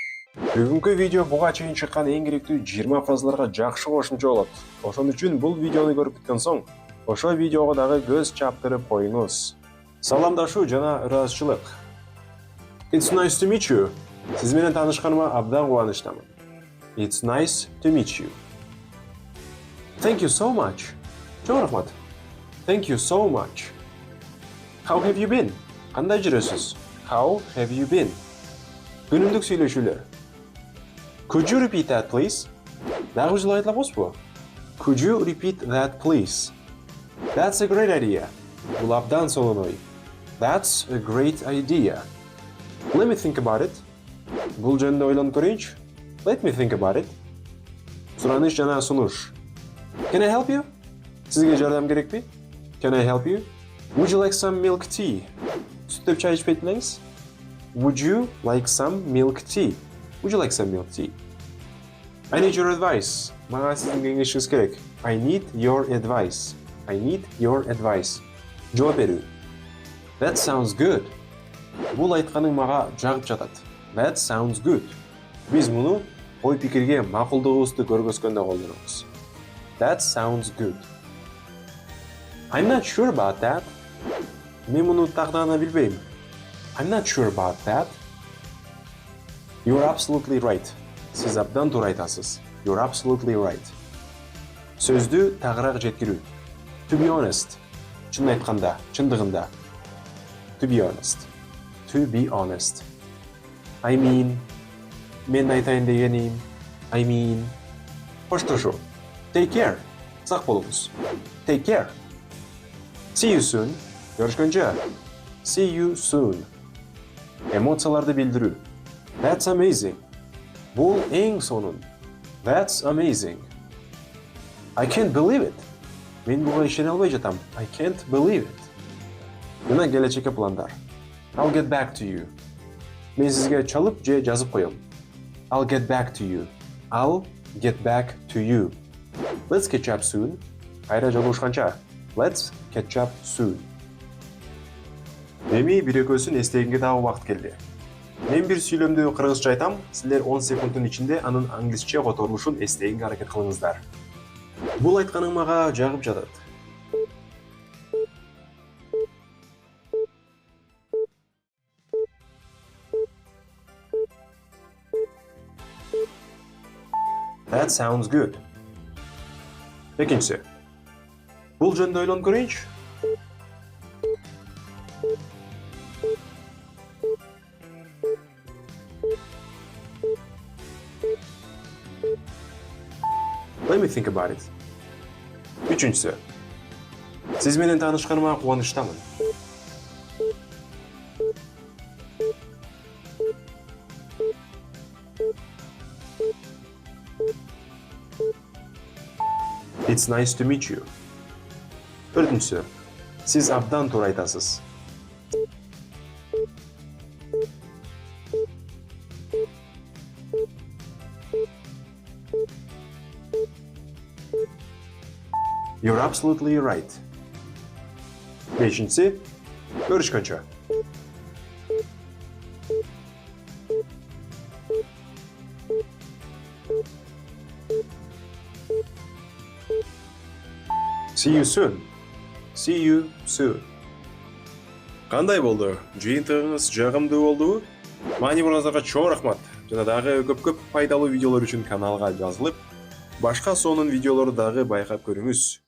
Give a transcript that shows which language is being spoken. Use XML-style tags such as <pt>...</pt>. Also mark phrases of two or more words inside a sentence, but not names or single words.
<ky>Бүгүнкү видео буга чейин чыккан эң керектүү 20 фразаларга жакшы кошумча болот. Ошон үчүн бул видеону көрүп бүткөн соң, ошол видеого дагы көз чаптырып коюңуз. Саламдашуу жана ыраазычылык.</ky> <en>It's nice to meet you.</en> <ky>Сиз менен таанышканыма абдан кубанычтамын.</ky> <en>It's nice to meet you. Thank you so much.</en> <ky>Чоң рахмат.</ky> <en>Thank you so much. How have you been?</en> <ky>Кандай жүрөсүз?</ky> <en>How have you been?</en> <ky>Күнүмдүк сүйлөшүүлөр.</ky> <en>Could you repeat that, please?</en> <ky>Дагы жылай алабызбы?</ky> <en>Could you repeat that, please? That's a great idea.</en> <ky>Бул абдан сонун ой.</ky> <en>That's a great idea. Let me think about it.</en> <ky>Бул жөнүндө ойлонуп көрөйүнчү.</ky> <en>Let me think about it.</en> <ky>Сураныш жана сунуш.</ky> <en>Can I help you?</en> <ky>Сизге жардам керекпи?</ky> <en>Can I help you? Would you like some milk tea?</en> <ky>Сүттөп чай ичпейт белеңиз?</ky> <en>Would you like some milk tea? Would you like some milk tea? I need your advice.</en> <ky>Мага сиздин кеңешиңиз керек.</ky> <en>I need your advice. I need your advice.</en> <ky>Жооп берүү.</ky> <en>That sounds good.</en> <ky>Бул айтканың мага жагып жатат.</ky> <en>That sounds good.</en> <ky>Биз муну ой пикирге макулдугубузду көргөзгөндө колдонобуз.</ky> <en>That sounds good. I'm not sure about that.</en> <ky>Мен муну тагдана билбейм.</ky> <en>I'm not sure about that. You're absolutely right.</en> <ky>Сиз абдан туура айтасыз.</ky> <en>You're absolutely right.</en> <ky>Сөздү тагыраак жеткирүү.</ky> <en>To be honest.</en> <ky>Чын айтканда, чындыгында.</ky> <en>To be honest. To be honest. I mean.</en> <ky>Мен айтайын дегеним.</ky> <en>I mean. Коштошуу. Take care.</en> <ky>Сак болуңуз.</ky> <en>Take care. See you soon. Görüşкөнчө. See you soon.</en> <ky>Эмоцияларды билдирүү.</ky> <en>That's amazing.</en> <ky>Бул эң сонун.</ky> <en>That's amazing. I can't believe it.</en> <ky>Мен буга ишене албай жатам.</ky> <en>I can't believe it.</en> <ky>Жана келечекке пландар.</ky> <en>I'll get back to you.</en> <ky>Мен сизге чалып же жазып коем.</ky> <en>I'll get back to you. I'll get back to you. Let's catch up soon.</en> <ky>Кайра жолугушканча.</ky> <en>Let's catch up soon.</en> <ky>Эми бир экөөсүн эстегенге дагы убакыт келди. Мен бир сүйлөмдү кыргызча айтам, силер 10 секундтун ичинде анын англисче которулушун эстегенге аракет кылыңыздар. Бул айтканың мага жагып жатат.</ky> <en>That sounds good.</en> <ky>Экинчиси. Бул жөнүндө ойлонуп көрөйүнчү.</ky> <en>Let me think about it.</en> <ky>Үчүнчүсү. Сиз менен таанышканыма кубанычтамын.</ky> <en>It's nice to meet you.</en> <ky>Төртүнчүсү. Сиз абдан туура айтасыз.</ky> <en>You're absolutely right.</en> <ky>Бешинчиси. Көрүшкөнчө.</ky> <en>See you soon. See you soon.</en> <ky>Кандай болду? Жыйынтыгыңыз жагымдуу болдубу? Маани бураздарга чоң рахмат. Жана дагы көп пайдалуу видеолор үчүн каналга жазылып, башка сонун видеолорду дагы байкап көрүңүз.</ky>